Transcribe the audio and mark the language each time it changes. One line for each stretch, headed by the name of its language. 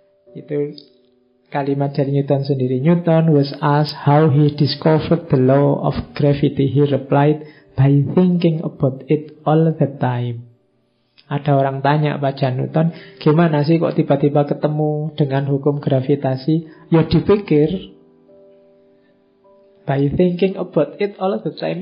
Indonesian: Itu kalimat dari Newton sendiri.
English: Newton was asked how he discovered the law of gravity. He replied, by thinking about it all the time.
Indonesian: Ada orang tanya pada Newton, gimana sih kok tiba-tiba ketemu dengan hukum gravitasi? Ya dipikir.
English: By thinking about it all the time.